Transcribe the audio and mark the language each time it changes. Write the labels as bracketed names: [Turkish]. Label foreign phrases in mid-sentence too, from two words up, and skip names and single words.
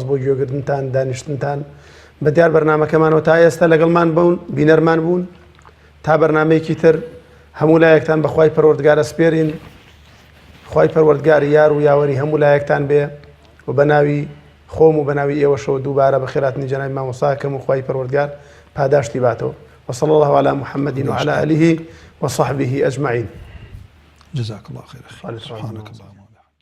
[Central Kurdish] بۆ گوێگرتنتان دانیشتنتان بە دیار بەرنامەکەمانەوە تا ئێستا لەگەڵمان بوون بینەرمان بوون تا بەرنامەیەکی تر هەموو لایەکتان بەخوای پەروەردگارە سپێرین خوای پەروەردگار یار و یاوەری هەموو لایەکتان بێ و بە ناوی خۆم و بە ناوی ئێوەشەوە دووبارە بە خێراتنی جەنابی مامۆستاکەم و خوای پەروەردگار پاداشتی باتەوە [Arabic] وصلى الله على محمد وعلى آله وصحبه أجمعين جزاك الله خير سبحانك اللهم